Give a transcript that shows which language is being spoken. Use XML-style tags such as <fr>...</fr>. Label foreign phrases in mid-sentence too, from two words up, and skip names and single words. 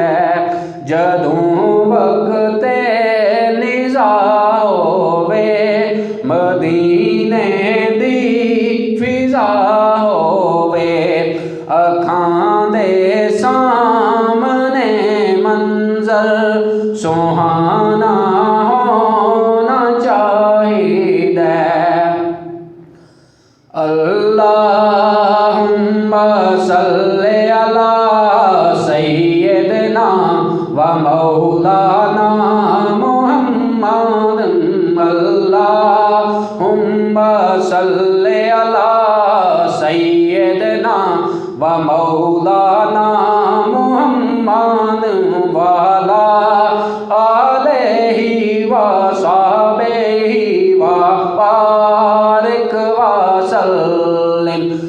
<pa>جدوں وقت نزع ہووے مدینے دی فضا ہووے. اکھاں دے سامنے منظر سہانا ہونا چاہیدا.</pa> <ar>اللهم صل على سيدنا ومولانا محمد. اللهم صل على سيدنا ومولانا محمد وعلى آله وصحبه وبارك وسلم.</ar>